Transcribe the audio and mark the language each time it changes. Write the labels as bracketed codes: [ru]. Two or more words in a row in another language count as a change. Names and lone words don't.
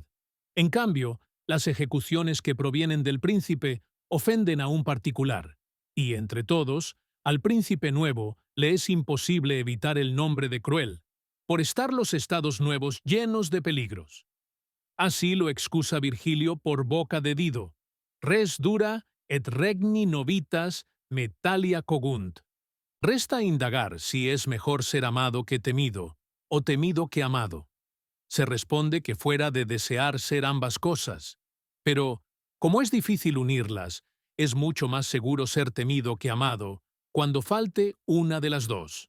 [es] En cambio, las ejecuciones que provienen del príncipe ofenden a un particular, y entre todos, al príncipe nuevo le es imposible evitar el nombre de cruel, por estar los estados nuevos llenos de peligros. Así lo excusa Virgilio por boca de Dido, [la] res dura et regni novitas metalia cogunt. [es] Resta indagar si es mejor ser amado que temido, o temido que amado. Se responde que fuera de desear ser ambas cosas, Pero, como es difícil unirlas, es mucho más seguro ser temido que amado cuando falte una de las dos.